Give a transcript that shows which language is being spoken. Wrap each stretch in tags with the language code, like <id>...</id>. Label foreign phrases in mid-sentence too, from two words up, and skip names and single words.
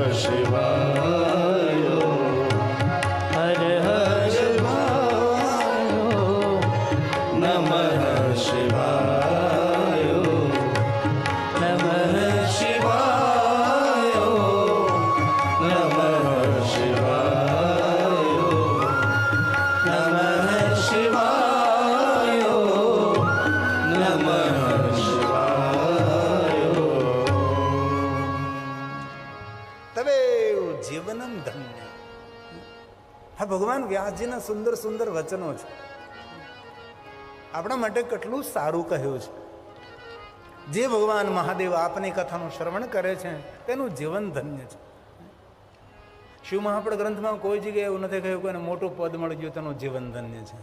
<sa>शिवाय हर हर शिवाय नमः शिवाय नमः शिवाय नमः शिवाय नमः शिवाय नमः शिवाय तबे जीवनम धन्य.</sa> <gu>હા ભગવાન વ્યાસજીના સુંદર સુંદર વચનો છે. આપણા માટે કેટલું સારું કહ્યું છે. જે ભગવાન મહાદેવ આપની કથાનું શ્રવણ કરે છે તેનું જીવન ધન્ય છે. શિવ મહાપડ ગ્રંથમાં કોઈ જગ્યાએ એવું નથી કહ્યું કોઈને મોટું પદ મળી ગયું તેનું જીવન ધન્ય છે.</gu>